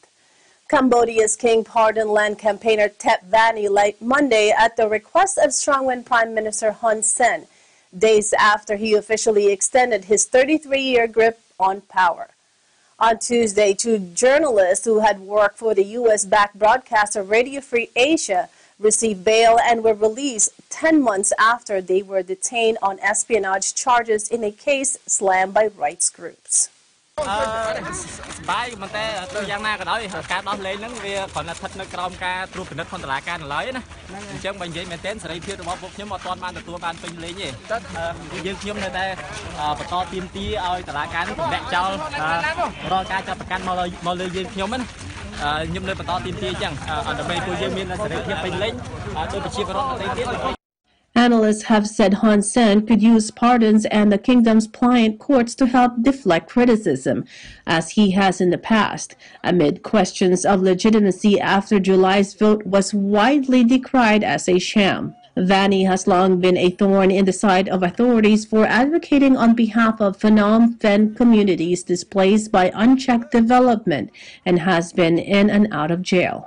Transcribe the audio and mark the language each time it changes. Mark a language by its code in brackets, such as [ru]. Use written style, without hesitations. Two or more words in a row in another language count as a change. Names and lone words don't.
[en] Cambodia's king pardoned land campaigner Thep Vanny late Monday at the request of strongman Prime Minister Hun Sen, days after he officially extended his 33-year grip on power. On Tuesday, 2 journalists who had worked for the U.S.-backed broadcaster Radio Free Asia received bail and were released 10 months after they were detained on espionage charges in a case slammed by rights groups. [km] ស្បាយមិនតែទៅយ៉ាងណាក៏ដោយការដោះលែងហ្នឹងវាគ្រាន់តែស្ថិតនៅក្រោមការត្រួតពិនិត្យខុសតុលាការនៅឡើយណាអញ្ចឹងបើនិយាយមែនទែនសេរីភាពរបស់ពួកខ្ញុំអត់ទាន់បានទទួលបានពេញលេញទេយើងខ្ញុំនៅតែបន្តទាមទារឲ្យតុលាការនេះទម្លាក់ចោលរាល់ការចាប់ប្រកាន់មកលើយើងខ្ញុំណាខ្ញុំនៅបន្តទាមទារអញ្ចឹងដើម្បីពួកយើងមានសេរីភាពពេញលេញដោយប្រជាពលរដ្ឋដទៃទៀត [en] Analysts have said Hun Sen could use pardons and the kingdom's pliant courts to help deflect criticism, as he has in the past, amid questions of legitimacy after July's vote was widely decried as a sham. Vanny has long been a thorn in the side of authorities for advocating on behalf of Phnom Penh communities displaced by unchecked development and has been in and out of jail.